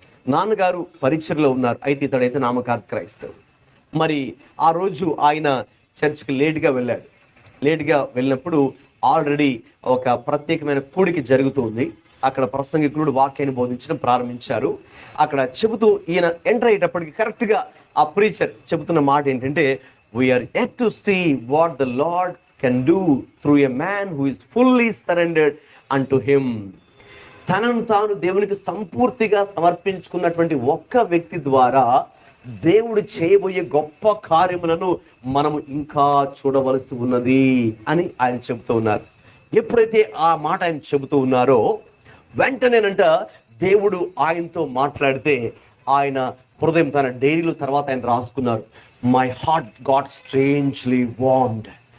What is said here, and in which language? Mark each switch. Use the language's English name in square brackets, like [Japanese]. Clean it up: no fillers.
[Telugu] నాన్నగారు పరిచర్లో ఉన్నారు, అయితే ఇతడైతే నామకార్థ క్రైస్తవుడు. మరి ఆ రోజు ఆయన చర్చ్కి లేట్గా వెళ్ళాడు. లేట్గా వెళ్ళినప్పుడు ఆల్రెడీ ఒక ప్రత్యేకమైన కూడిక జరుగుతుంది. అక్కడ ప్రసంగికుడు వాక్యాన్ని బోధించడం ప్రారంభించారు. అక్కడ చెబుతూ ఈయన ఎంటర్ అయ్యేటప్పటికి కరెక్ట్గా ఆ ప్రీచర్ చెబుతున్న మాట ఏంటంటే, [English] We are yet to see what the Lord can do through a man who is fully surrendered unto him. [Telugu] తనను తాను దేవునికి సంపూర్తిగా సమర్పించుకున్నటువంటి ఒక్క వ్యక్తి ద్వారా దేవుడు చేయబోయే గొప్ప కార్యములను మనము ఇంకా చూడవలసి ఉన్నది అని ఆయన చెబుతూ ఉన్నారు. ఎప్పుడైతే ఆ మాట ఆయన చెబుతూ ఉన్నారో వెంటనేనంట దేవుడు ఆయనతో మాట్లాడితే ఆయన హృదయం తన డైరీలో తర్వాత ఆయన రాసుకున్నారు, [English] My heart got strangely warmed.